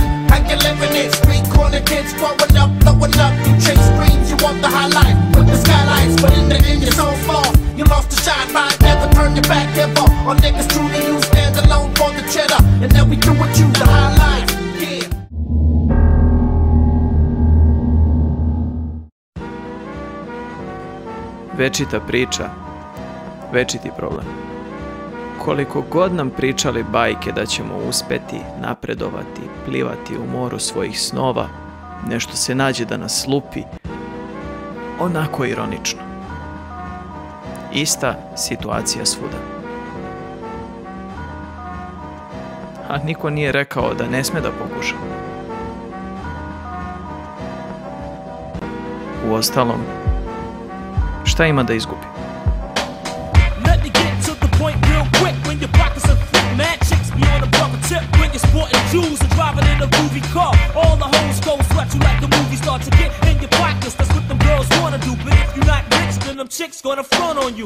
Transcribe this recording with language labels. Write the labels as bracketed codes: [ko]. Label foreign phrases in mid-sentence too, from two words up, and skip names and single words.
[en] How you living it? Street corner kids growing up, blowing up. You chase dreams, you want the high life with the skylights, but in the end you're so far. You lost the shine, right? Never turn your back ever. On niggas truly, you stand alone for the cheddar, and then we do what you the high life. Yeah. [sr] Večita priča, večiti problem. Koliko god nam pričali bajke da ćemo uspeti, napredovati, plivati u moru svojih snova, nešto se nađe da nas lupi, onako ironično. Ista situacija svuda. A niko nije rekao da ne sme da pokuša. Uostalom, šta ima da izgubi? [en] Let me get to the point real quick. When your pockets are thick, mad chicks be on the bucket tip. When you're sporting jewels and driving in a movie car, all the hoes go sweat you like the movie start to get in your pockets. That's what them girls wanna do. But if you're not rich, then them chicks gonna front on you.